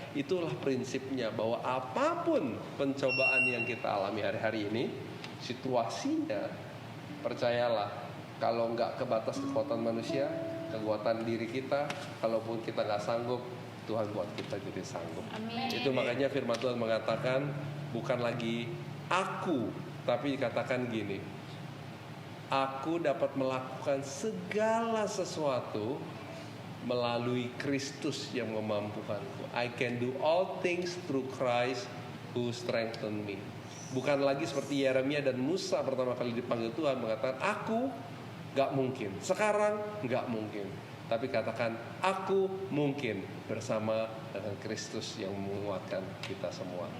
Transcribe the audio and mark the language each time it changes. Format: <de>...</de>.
<id>Itulah prinsipnya, bahwa apapun pencobaan yang kita alami hari-hari ini, situasinya, percayalah, kalau nggak kebatas kekuatan manusia, kekuatan diri kita, kalaupun kita nggak sanggup, Tuhan buat kita jadi sanggup. Amin. Itu makanya firman Tuhan mengatakan, bukan lagi aku, tapi dikatakan gini, aku dapat melakukan segala sesuatu melalui Kristus yang memampukanku.</id> <en>I can do all things through Christ who strengthen me.</en> <id>Bukan lagi seperti Yeremia dan Musa pertama kali dipanggil Tuhan mengatakan, aku gak mungkin, sekarang gak mungkin. tapi katakan aku mungkin bersama dengan Kristus yang menguatkan kita semua.</id>